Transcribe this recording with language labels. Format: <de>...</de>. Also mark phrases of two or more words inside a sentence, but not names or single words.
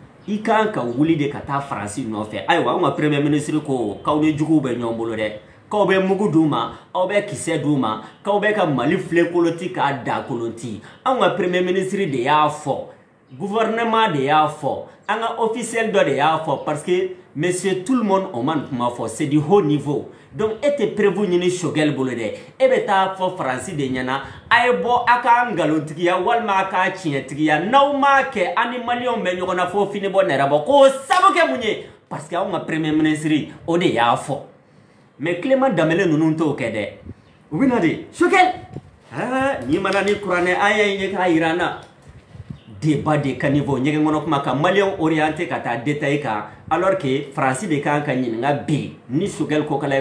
<bm>i kan ka wuli de ka taa Faransi nɔfɛ ayiwa an ka</bm> <fr>premier ministre</fr> <bm>ko k'aw ni juguw bɛ ɲɔgɔn bolo dɛ k'aw bɛ mugu d'u ma aw bɛ kisɛ d'u ma k'aw bɛ ka Mali filɛ koloti k'a da koloti an ka</bm> <fr>premier ministre</fr> <bm>de y'a fɔ gouvernement de y'a fɔ an ka officiel dɔ de y'a fɔ</bm> <fr>parce que monsieur tout le monde on</fr> <bm>man kuma fɔ</bm> <fr>c'est du haut niveau donc</fr> <bm>e tɛ prévu ɲini Choguel bolo dɛ e bɛ taa fɔ Faransi de ɲɛna a ye bɔ a ka ngalontigiya walima a ka tiɲɛtigiya n'aw m'a kɛ an ni maliyɛnw bɛ ɲɔgɔn na fo fini bɔ nɛrɛ bɔ k'o sabu kɛ mun ye</bm> <fr>parce que</fr> <bm>anw ka</bm> <fr>premier ministre</fr> <bm>o de y'a fɔ mais Clément Danbɛlɛ ninnu t'o kɛ dɛ u bɛ na de Choguel n'i mana ni kuranɛ an ye ɲɛ k'a yira an na</bm> <fr>débat de caniveau</fr> <bm>ɲɛgɛn kɔnɔ kuma kan maliyɛnw orienté ka taa détail kan</bm> <fr>alors que</fr> <bm>Faransi de kan ka ɲininka bi ni Choguel ko kala ye</bm>